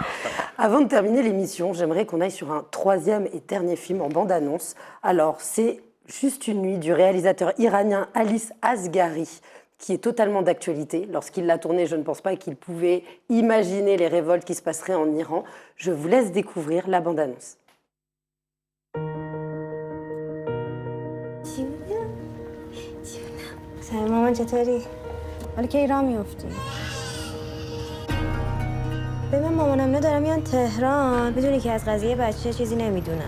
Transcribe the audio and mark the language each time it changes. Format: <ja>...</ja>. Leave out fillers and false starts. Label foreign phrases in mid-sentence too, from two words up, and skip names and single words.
<fr>Avant de terminer l'émission, j'aimerais qu'on aille sur un 3e et dernier film en bande-annonce. Alors, c'est Juste une nuit du réalisateur iranien Alice Asghari, qui est totalement d'actualité. Lorsqu'il l'a tourné, je ne pense pas qu'il pouvait imaginer les révoltes qui se passeraient en Iran. Je vous laisse découvrir la bande-annonce.</fr> <fa>به من مامانم دارم میان تهران بدونی که از قضیه بچه چیزی نمیدونن.</fa>